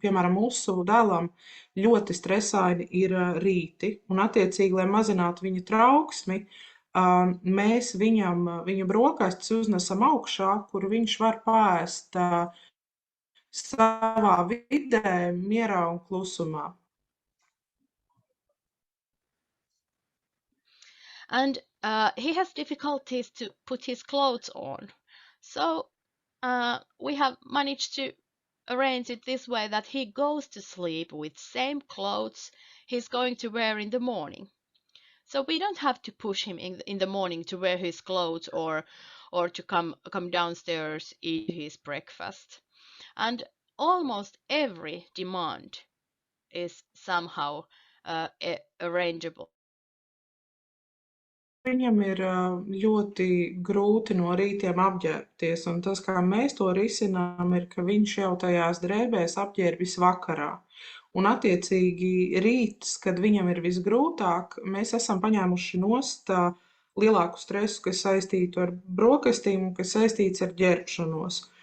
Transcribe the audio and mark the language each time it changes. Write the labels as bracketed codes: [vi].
[lv] Piemēram, mūsu dēlam ļoti stresaini ir rīti, un attiecīgi, lai mazinātu viņa trauksmi, mēs viņa brokastis uznesam augšā, kur viņš var paēst savā vidē, mierā un klusumā. [en] And he has difficulties to put his clothes on. So we have managed to arrange it this way that he goes to sleep with same clothes he's going to wear in the morning. So we don't have to push him in the morning to wear his clothes or to come downstairs, eat his breakfast. And almost every demand is somehow arrangeable. [lv] Viņam ir ļoti grūti no rītiem apģērbties, un tas, kā mēs to risinām, ir, ka viņš jau tajās drēbēs apģērbjas vakarā. Un attiecīgi rīts, kad viņam ir visgrūtāk, mēs esam paņēmuši nost lielāku stresu, kas saistītu ar brokastīm un kas saistīts ar ģērbšanos.